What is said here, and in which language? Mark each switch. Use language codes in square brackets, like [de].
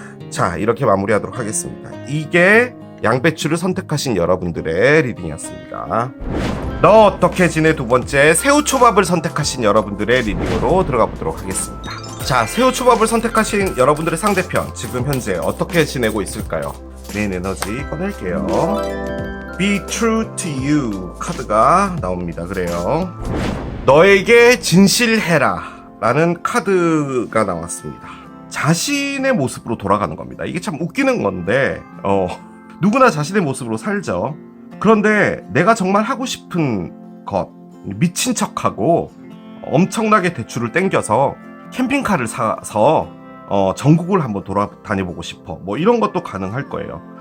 [ko] 자, 이렇게 마무리하도록 하겠습니다. 이게 양배추를 선택하신 여러분들의 리딩이었습니다. 너 어떻게 지내 두 번째, 새우초밥을 선택하신 여러분들의 리딩으로 들어가 보도록 하겠습니다. 자, 새우초밥을 선택하신 여러분들의 상대편 지금 현재 어떻게 지내고 있을까요? 메인 에너지 꺼낼게요. [en] Be true to you [ko] 카드가 나옵니다. 그래요, 너에게 진실해라 라는 카드가 나왔습니다. 자신의 모습으로 돌아가는 겁니다. 이게 참 웃기는 건데 누구나 자신의 모습으로 살죠. 그런데 내가 정말 하고 싶은 것, 미친 척하고 엄청나게 대출을 땡겨서 캠핑카를 사서 전국을 한번 돌아다녀보고 싶어, 뭐 이런 것도 가능할 거예요.